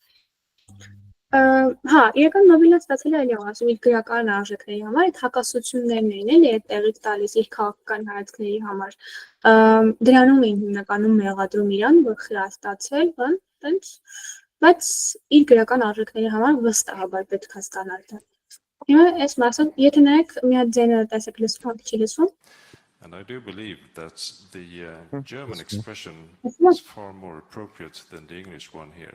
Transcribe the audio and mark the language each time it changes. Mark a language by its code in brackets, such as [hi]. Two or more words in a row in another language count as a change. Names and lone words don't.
[hy] Հա, իրական Նոբելը ստացել է այլ ասում իր գրական արժեքների համար, այդ հակասություններն էին էլի այդ տեղից տալիս իր քաղաքական հայացքների համար։ Դրանում էին հիմնականում մեղադրում իրան, որ խրաստացել, բան, տենց, բայց իր գրական արժեքների համար վստահաբար պետք է ստանալ դա։ Հիմա այս մասը, եթե նայեք մի հատ ձայնը տեսեք լսում, չի լսում։ [en] And I do believe that the German expression is far more appropriate than the English one here.